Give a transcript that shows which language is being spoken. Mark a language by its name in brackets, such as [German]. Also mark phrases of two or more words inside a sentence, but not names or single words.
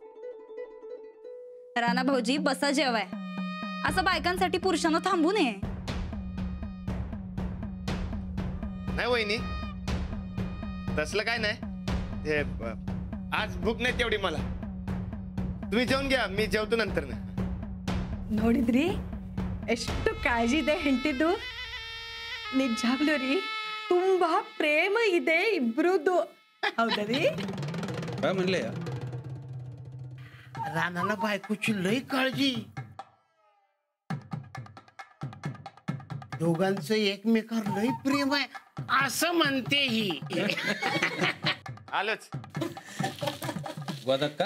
[Marathi] राणा भाऊजी बसा जेवाय. असं बायकांसाठी पुरुषांना थांबू नये. नाही वहिनी, तसलं काय नाही. हे आज भूक नाही तेवढी मला. तुम्ही जेवून घ्या, मी जेवतो नंतर. [Kannada] ನೋಡಿದ್ರಿ ಎಷ್ಟು ಕಾಳಜಿ ಇದೆ ಹೆಂಡತಿದು. ನಿಜಾಗ್ಲೂ ರೀ ತುಂಬಾ ಪ್ರೇಮ ಇದೆ ಇಬ್ರದ್ದು. ಹೌದಾ ರೀ? [Marathi] काय म्हणले? रानाला बायकोची लई काळजी. दोघांचं एकमेकावर लई प्रेम आहे असं म्हणते ही. आलोच. गोदक्का